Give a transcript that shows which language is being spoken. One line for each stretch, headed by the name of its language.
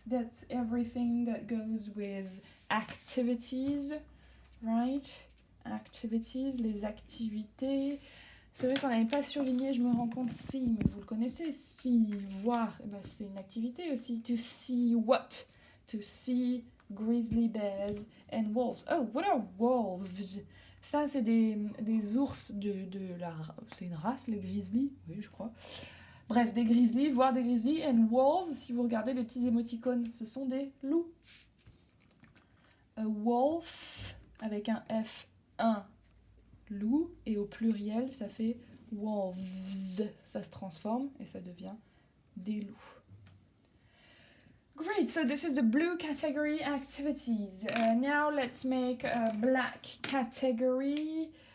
English: That's everything that goes with activities, right?
French: Activities, les activités. C'est vrai qu'on n'avait pas surligné, je me rends compte, si, mais vous le connaissez, si, voir, c'est une activité aussi.
English: To see what? To see grizzly bears and wolves. Oh, what are wolves?
French: Ça, c'est des ours de la... C'est une race, les grizzlies? Oui, je crois. Bref, des grizzlies, voir des grizzlies.
English: And wolves,
French: si vous regardez les petits émoticônes, ce sont des loups. A wolf, avec un F, un loup. Et au pluriel, ça fait wolves. Ça se transforme et ça devient des loups.
English: Great, so this is the blue category activities. Now let's make a black category.